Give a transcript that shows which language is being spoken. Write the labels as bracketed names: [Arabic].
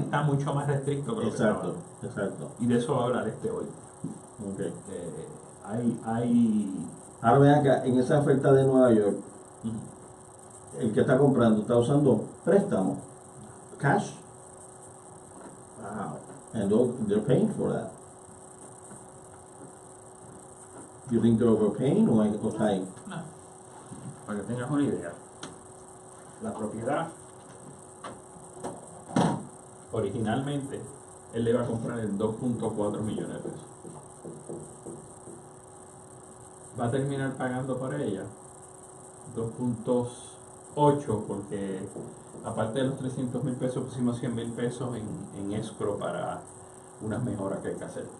[Spanish] está mucho más restricto que lo que Exacto. estaba. Y de eso va a hablar hoy. [English] Okay. [Spanish] Hay Ahora vean acá, en esa oferta de Nueva York, el que está comprando está usando préstamo, cash. Wow. [English] And they're paying for that. Do you think they're overpaying or paying? [Spanish] No, para que tengas una idea. La propiedad, originalmente, él le iba a comprar en 2.4 millones de pesos. Va a terminar pagando por ella 2.8 porque aparte de los $300,000 pusimos $100,000 en escro para unas mejoras que hay que hacer.